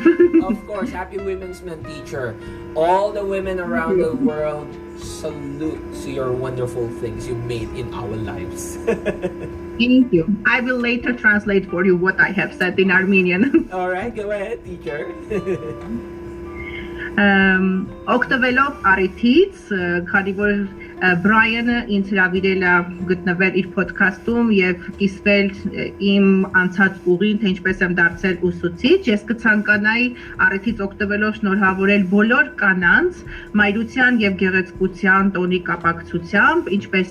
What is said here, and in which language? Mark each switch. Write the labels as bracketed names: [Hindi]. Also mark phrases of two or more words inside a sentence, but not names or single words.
[English] Of course, happy Women's Month, teacher. All the women around the world, salute to your wonderful things you made in our lives. Thank you. I will later translate for you what I have said in Armenian. All right, go ahead, teacher. [Armenian] Օգտվելով առիթից, քանի որ Brian-ը ինձ հրավիրել է գտնվել իր podcast-ում եւ կիսվել իմ անցած ուղին, թե ինչպես եմ դարձել ուսուցիչ, ես կցանկանայի առիթից օգտվելով շնորհավորել բոլոր կանանց մայրության եւ գեղեցկության տոնի կապակցությամբ, ինչպես